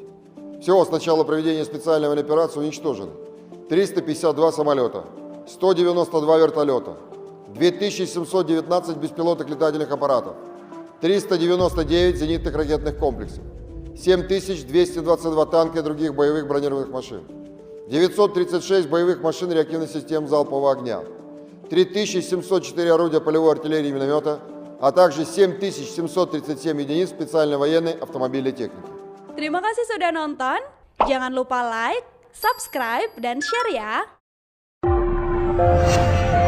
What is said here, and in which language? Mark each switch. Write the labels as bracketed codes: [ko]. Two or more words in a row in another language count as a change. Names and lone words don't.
[ru] Всего с начала проведения специальной военной операции уничтожено 352 самолета, 192 вертолета, 2719 беспилотных летательных аппаратов, 399 зенитных ракетных комплексов, 7222 танка и других боевых бронированных машин, 936 боевых машин реактивных систем залпового огня, 3704 орудия полевой артиллерии и миномета, а также 7737 единиц специальной военной автомобильной техники. [id] Terima kasih sudah nonton. Jangan lupa like, subscribe, dan share ya.